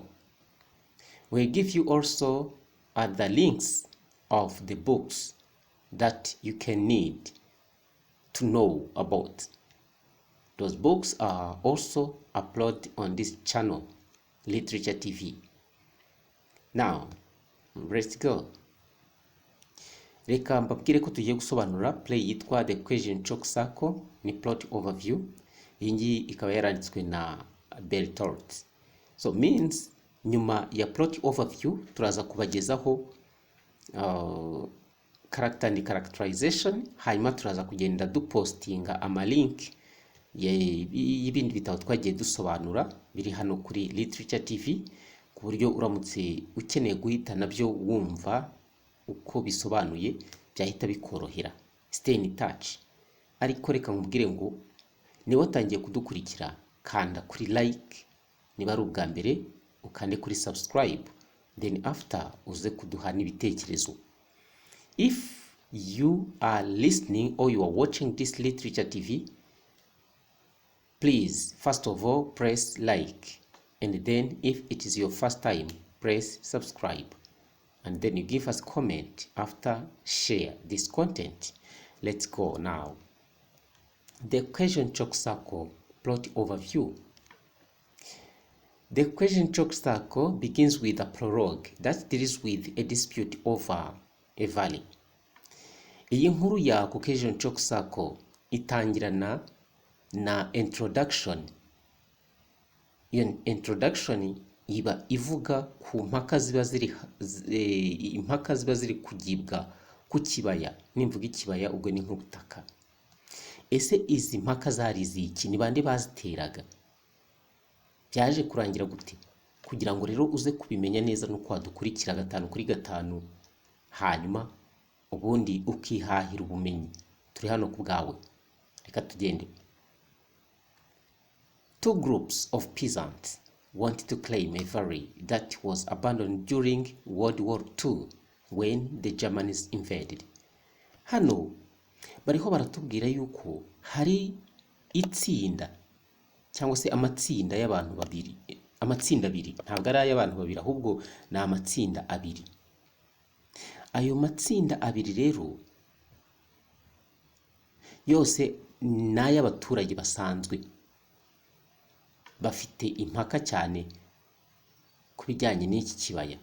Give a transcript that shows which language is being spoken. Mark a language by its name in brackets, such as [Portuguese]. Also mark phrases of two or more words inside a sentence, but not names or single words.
[English] We'll give you also other links of the books that you can need to know about. Those books are also uploaded on this channel, Literature TV. Now, let's go. [Kinyarwanda] Reka mbabwire ko tugiye gusobanura play yitwa The Caucasian Chalk Circle, ni [English] plot overview. [Kinyarwanda] Iyi ngiyi ikaba yaranditswe na Bertolt. [English] So means [Kinyarwanda] nyuma ya [English] plot overview [Kinyarwanda] turaza kubagezaho [English] character and characterization, [Kinyarwanda] hanyuma turaza kugenda dupostinga amalink y'ibindi bitabo twagiye dusobanura biri hano kuri Literature TV, ku buryo uramutse ukeneye guhita nabyo wumva uko bisobanuye byahita bikorohera. [English] Stay in touch. [Kinyarwanda] Ariko reka nkubwire ngo niba watangiye kudukurikira, kanda kuri like, niba ari ubwa mbere ukande kuri subscribe, [English] then after [Kinyarwanda] uze kuduha n'ibitekerezo. [English] If you are listening or you are watching this Literature TV, please first of all press like, and then if it is your first time, press subscribe, and then you give us comment after share this content. Let's go now. The Caucasian Chalk Circle plot overview. The Caucasian Chalk Circle begins with a prologue that deals with a dispute over a valley. [Kinyarwanda] Iyi nkuru ya Caucasian Chalk Circle itangirana na introduction. Iyo introduction iba ivuga ku mpaka ziba ziri kugibwa ku kibaya. Nimvuga ikibaya ubwo ni nk'ubutaka. Ese izi mpaka zari ziki? Ni bande baziteraga? Byaje kurangira gute? Kugira ngo rero uze kubimenya neza no kwadukurikira 5 kuri 5, hanyuma ubundi ukihahira ubumenyi. Turi hano ku bwawe. Reka tugende. [English] Two groups of peasants wanted to claim a valley that was abandoned during World War II when the Germans invaded. [Kinyarwanda] Hano bariho baratubwira yuko hari itsinda cyangwa se amatsinda y'abantu babiri. Amatsinda abiri, ntabwo ari ay'abantu babiri, ahubwo ni amatsinda abiri. Ayo matsinda abiri rero yose ni ay'abaturage basanzwe, bafite impaka cyane ku bijyanye n'iki kibaya.